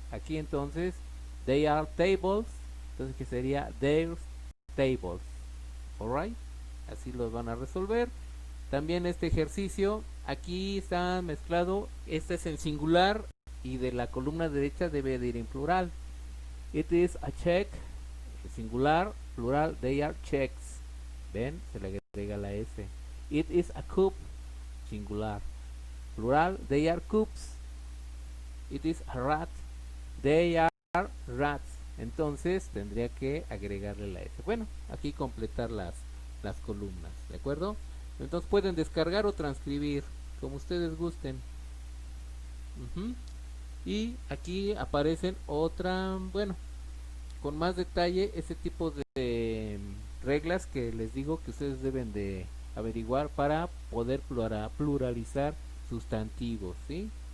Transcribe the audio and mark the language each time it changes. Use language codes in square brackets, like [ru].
[es] Aquí entonces [en] they are tables, [es] entonces que sería [en] their tables. [es] Alright, así los van a resolver. También este ejercicio, aquí está mezclado, este es en singular y de la columna derecha debe de ir en plural. [en] It is a check, singular, plural, they are checks. ¿Ven? [es] Se le agrega la S. [en] It is a cup, singular, plural, they are cups. It is a rat, they are rats. [es] Entonces tendría que agregarle la S. Bueno, aquí completar las columnas, ¿de acuerdo? Entonces pueden descargar o transcribir, como ustedes gusten. Y aquí aparecen otra, bueno, con más detalle ese tipo de reglas que les digo que ustedes deben de averiguar para poder pluralizar sustantivos, ¿sí?